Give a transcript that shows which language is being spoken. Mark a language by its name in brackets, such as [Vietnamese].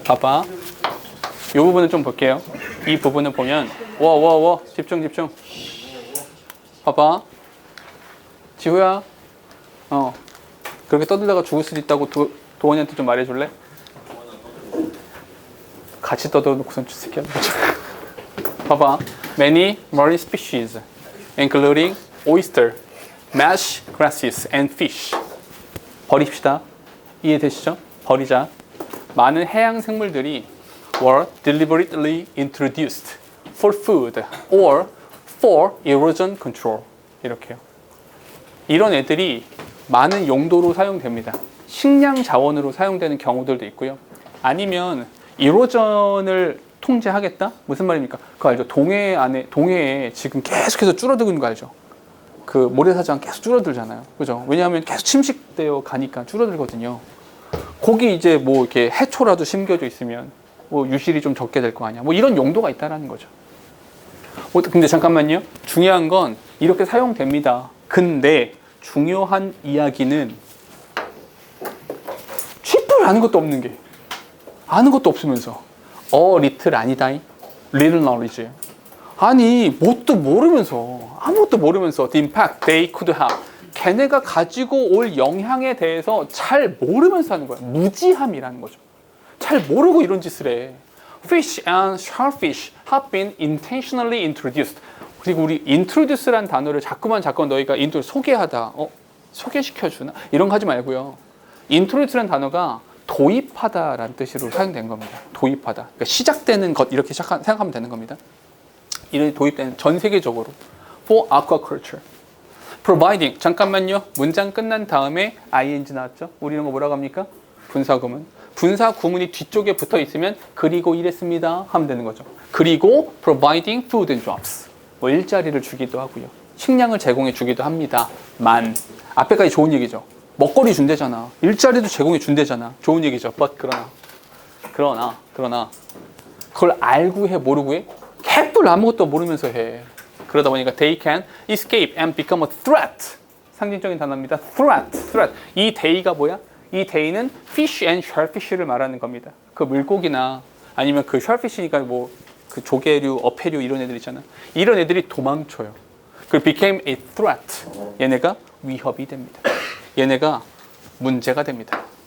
[Korean] 봐봐. 이 부분을 좀 볼게요. 이 부분을 보면 집중. 봐봐. 지호야. 그렇게 떠들다가 죽을 수도 있다고 도원이한테 좀 말해줄래? 같이 떠들어놓고선 새끼야. 봐봐. [English] Many marine species, including oyster, mesh, grasses, and fish. [Korean] 버립시다. 이해되시죠? 버리자. 많은 해양 생물들이 [English] were deliberately introduced for food or for erosion control. [Korean] 이렇게요. 이런 애들이 많은 용도로 사용됩니다. 식량 자원으로 사용되는 경우들도 있고요. 아니면 이로전을 통제하겠다? 무슨 말입니까? 그거 알죠? 동해에 지금 계속해서 줄어들고 있는 거 알죠? 그 모래사장 계속 줄어들잖아요. 그죠? 왜냐하면 계속 침식되어 가니까 줄어들거든요. 거기 이제 뭐 이렇게 해초라도 심겨져 있으면 뭐 유실이 좀 적게 될 거 아니야. 뭐 이런 용도가 있다라는 거죠. 근데 잠깐만요. 중요한 건 이렇게 사용됩니다. 근데 중요한 이야기는 쥐뿔 아는 것도 없는 게 아는 것도 없으면서 little 아니다. [English] little knowledge. [Korean] 아니 뭣도 모르면서 아무것도 모르면서 [English] the impact they could have [Korean] 걔네가 가지고 올 영향에 대해서 잘 모르면서 하는 거야. 무지함이라는 거죠. 잘 모르고 이런 짓을 해. [English] Fish and shellfish have been intentionally introduced. [Korean] 그리고 우리 introduce란 단어를 자꾸만 너희가 소개하다, 소개시켜주나? 이런 거 하지 말고요. introduce란 단어가 도입하다라는 뜻으로 사용된 겁니다. 도입하다. 그러니까 시작되는 것 이렇게 생각하면 되는 겁니다. 이런 도입되는 전 세계적으로 [English] for aquaculture. [Korean] providing 잠깐만요. 문장 끝난 다음에 ing 나왔죠? 우리 이런 거 뭐라고 합니까? 분사구문. 분사구문이 뒤쪽에 붙어 있으면 그리고 이랬습니다 하면 되는 거죠. 그리고 [English] providing food and jobs. [Korean] 뭐 일자리를 주기도 하고요. 식량을 제공해 주기도 합니다만 앞에까지 좋은 얘기죠. 먹거리 준대잖아. 일자리도 제공해 준대잖아. 좋은 얘기죠. but 그러나 그걸 알고 해 모르고 해? 개뿔 아무것도 모르면서 해. 그러다 보니까 [English] they can escape and become a threat. [Korean] 상징적인 단어입니다. threat. 이 they가 뭐야? 이 they는 [English] fish and shellfish를 [Korean] 말하는 겁니다. 그 물고기나 아니면 그 shellfish니까 뭐 그 조개류, 어패류 이런 애들 있잖아. 이런 애들이 도망쳐요. 그 [English] became a threat. [Korean] 얘네가 위협이 됩니다. 얘네가 문제가 됩니다.